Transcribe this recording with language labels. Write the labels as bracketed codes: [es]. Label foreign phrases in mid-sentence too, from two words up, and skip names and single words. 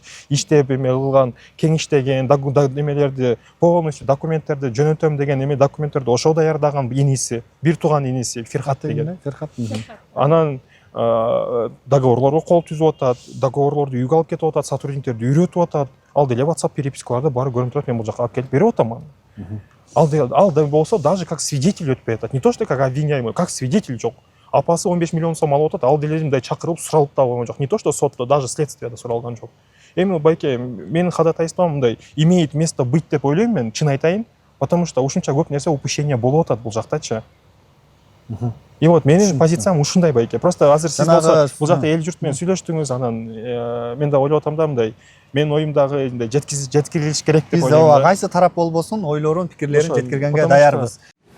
[ky] Иштеп эме кылган, кеңиштеген, эмелерди, полностью документтерди жөнөтөм деген эме документтерди ошо даярдаган иниси, бир тууган иниси Ферхат деген. Анан договорлорго кол түзүп атат, договорлорду үйгө алып кетип атат, сотрудниктерди үйрөтүп атат. Ал деле WhatsApp перепискаларда баары көрүнүп турат, мен бул жака алып келип берип атам аны. Ал болсо [ru] даже как свидетель [ky] өтпөй атат. [ru] Не то что как обвиняемый, как свидетель жок. [ky] Апасы 15 миллион сом алып атат, ал деле мындай чакырып суралып да койгон жок. [ru] Не то что [ky] сотто, даже следствияда суралган жок. Эми байке, менин ходатайством мындай [ru] имеет место быть [ky] деп ойлойм мен, чын айтайын, [ru] потому что [ky] ушунча көп нерсе упущение болуп атат бул жактачы. [ru] И вот [ky] менин позициям ушундай байке. Просто азыр сиз болсо бул жакта эл журт менен сүйлөштүңүз, анан мен да ойлоп атам да мындай, менин оюмдагы жеткирилиш керек деп ойлойм. Биз кайсы тарап болбосун ойлорун, пикирлерин жеткиргенге даярбыз.